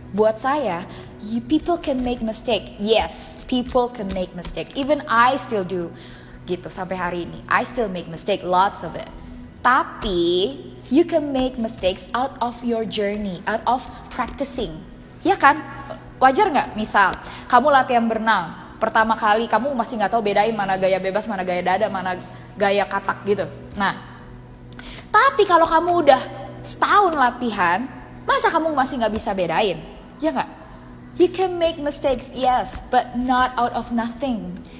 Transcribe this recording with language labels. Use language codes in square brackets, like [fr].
[id] Buat saya, [en] people can make mistake. Yes, people can make mistake. Even I still do. [id] Gitu sampai hari ini. [en] I still make mistake, lots of it. [id] Tapi [en] you can make mistakes out of your journey, out of practicing. [id] Ya kan? Wajar nggak? Misal kamu latihan berenang. Pertama kali kamu masih nggak tahu bedain mana gaya bebas, mana gaya dada, mana gaya katak gitu. Nah, tapi kalau kamu udah setahun latihan, masa kamu masih nggak bisa bedain? Ya nggak? [en] You can make mistakes, yes, but not out of nothing.